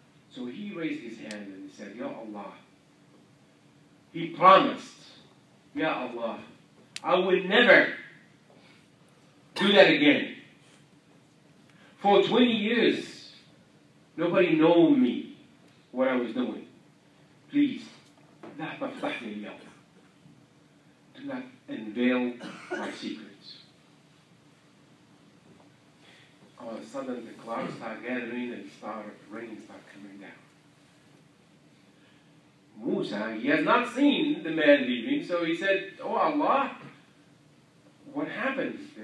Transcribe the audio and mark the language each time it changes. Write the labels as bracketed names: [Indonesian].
[English] So he raised his hand and he said, Ya Allah, he promised, Ya Allah, I will never do that again. For 20 years, nobody knew me, what I was doing. Please, [Arabic] لا تفضحني اليوم. [English] Do not unveil my secrets. All of a sudden, the clouds start gathering and rain start coming down. Musa, he has not seen the man leaving, so he said, oh Allah, what happened?